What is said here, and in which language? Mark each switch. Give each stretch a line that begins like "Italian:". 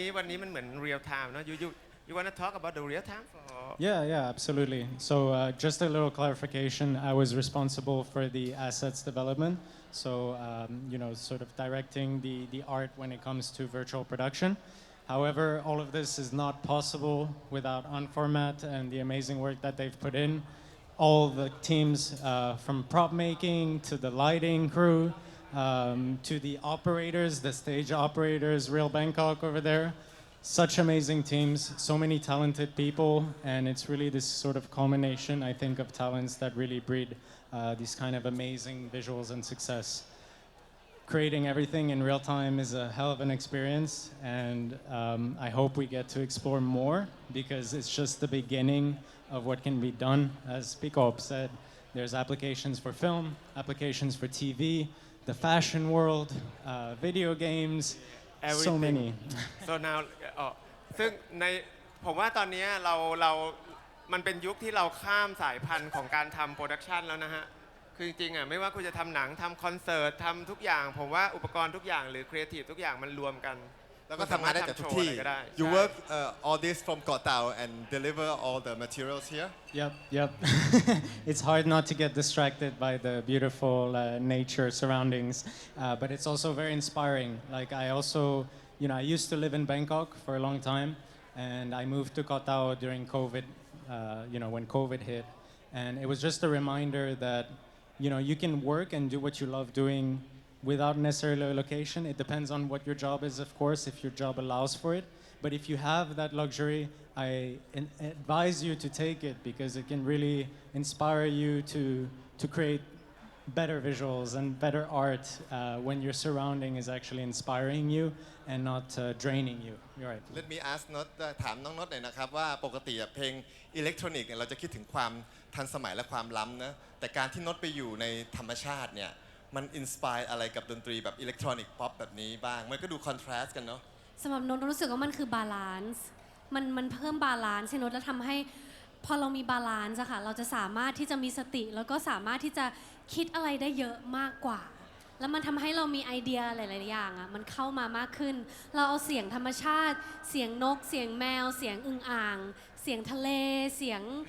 Thai: วันนี้มันเหมือนเรียลไทม์เนอะ
English: you wanna talk about the real time for Yeah, absolutely. So just a little clarification. I was responsible for the assets development. So, sort of directing the art when it comes to virtual production. However, all of this is not possible without Unformat and the amazing work that they've put in. All the teams from prop making to the lighting crew to the operators, the stage operators, Real Bangkok over there. Such amazing teams, so many talented people, and it's really this sort of culmination, I think, of talents that really breed these kind of amazing visuals and success. Creating everything in real time is a hell of an experience, and I hope we get to explore more because it's just the beginning of what can be done. As Pikop said, there's applications for film, applications for TV, the fashion world, video games, so Everything. many. so now
Thai: ซึ่งในผมว่าตอนนี้มันเป็นยุคที่เราข้ามสายพันธุ์ของการทำโปรดักชันแล้วนะฮะ คือจริงๆไม่ว่าคุณจะทำหนังทำคอนเสิร์ตทำทุกอย่าง ผมว่าอุปกรณ์ทุกอย่างหรือครีเอทีฟทุกอย่างมันรวมกัน แล้วก็ทำงานได้จากทุกที่ คุณสามารถทำโชว์อะไรก็ได้
English: You
Thai: ใช่
English: work all this from Koh Tao and deliver all the materials here Yep. It's hard not to get distracted by the beautiful nature surroundings, but it's also very inspiring. Like I also, I used to live in Bangkok for a long time, and I moved to Koh Tao during COVID, when COVID hit. And it was just a reminder that, you can work and do what you love doing without necessarily a location. It depends on what your job is, of course, if your job allows for it. But if you have that luxury, I advise you to take it because it can really inspire you to create better visuals and better art when your surrounding is actually inspiring you and not draining you. You're right. Let me ask
Thai: น็อตถามน้องน็อตหน่อยนะครับว่าปกติเพลงอิเล็กทรอนิกส์เนี่ยเราจะคิดถึงความทันสมัยและความล้ำนะแต่การที่น็อตไปอยู่ในธรรมชาติเนี่ยมันอินสปายอะไรกับดนตรีแบบอิเล็กทรอนิกส์ป๊อปแบบนี้บ้างมันก็ดูคอนทราสต์กันเนาะ สำหรับนนท์รู้สึกว่ามันคือบาลานซ์มันเพิ่มบาลานซ์ให้นนท์แล้วทำให้พอเรามีบาลานซ์อะค่ะเราจะสามารถที่จะมีสติแล้วก็สามารถที่จะคิดอะไรได้เยอะมากกว่า แล้วมันทำให้เรามีไอเดียหลายๆอย่างอะมันเข้ามามากขึ้น เราเอาเสียงธรรมชาติ เสียงนกเสียงแมว เสียงอึ่งอ่าง เสียงทะเลเสียง